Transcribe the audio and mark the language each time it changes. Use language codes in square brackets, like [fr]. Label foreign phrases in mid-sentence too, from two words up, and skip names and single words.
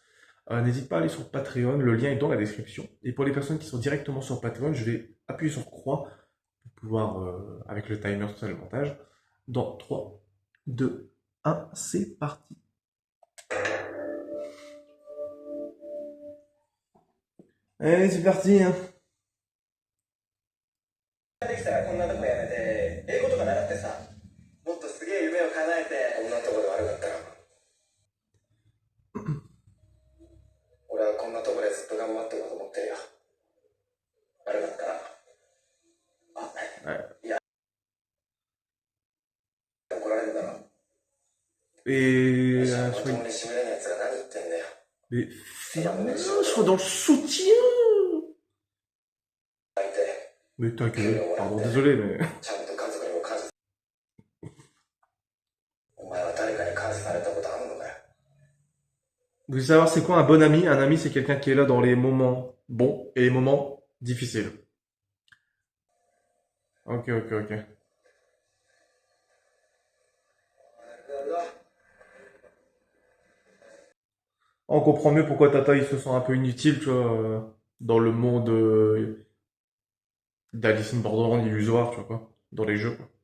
[fr] N'hésite pas à aller sur Patreon, le lien est dans la description. Et pour les personnes qui sont directement sur Patreon, je vais appuyer sur croix pour pouvoir, avec le timer, tout ça, le montage. Dans 3, 2, 1, c'est parti. Allez, c'est parti, hein. [ja] できたらこんなとこやめて英語とか習ってさもっとすげえ夢を叶えてこんなとこで悪かったら俺はこんなとこでずっと頑張っていこうと思ってるよ悪かったらいや怒られるだろ [fr] Et, [ja] まともに締めれないやつが何言ってんだよ [fr] mais ferme-le, dans le soutien. [ja] 相手 [fr] Mais t'inquiète, pardon, désolé, mais... [ja] ちゃんと家族にも感謝お前は誰かに感謝されたことあるのかよ [fr] Vous voulez savoir c'est quoi un bon ami? Un ami, c'est quelqu'un qui est là dans les moments bons et les moments difficiles. Ok, ok, ok. On comprend mieux pourquoi Tata il se sent un peu inutile, tu vois, dans le monde d' [en] Alice in Borderland [fr] illusoire, tu vois quoi, dans les jeux, quoi.